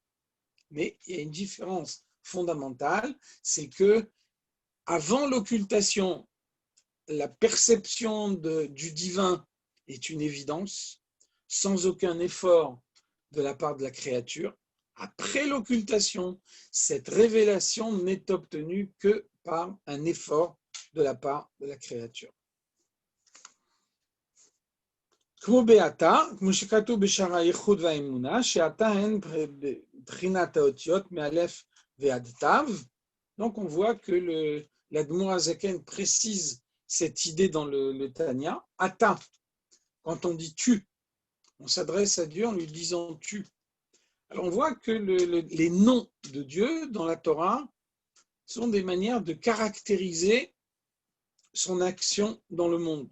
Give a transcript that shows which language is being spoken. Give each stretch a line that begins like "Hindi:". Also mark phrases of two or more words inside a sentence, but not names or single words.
French: Mais il y a une différence fondamentale, c'est que avant l'occultation, la perception du divin est une évidence, sans aucun effort de la part de la créature. Après l'occultation, cette révélation n'est obtenue que par un effort de la part de la créature.
Hebrew: כמו בעתה, כמו שכתוב בשער הייחוד והאמונה, שעתה הן בחינת האותיות מאלף ועד תו.
French: Donc on voit que l'Admour HaZaken précise cette idée dans le Tanya. Ata, quand on dit tu, on s'adresse à Dieu en lui disant tu. Alors on voit que les noms de Dieu dans la Torah sont des manières de caractériser son action dans le monde.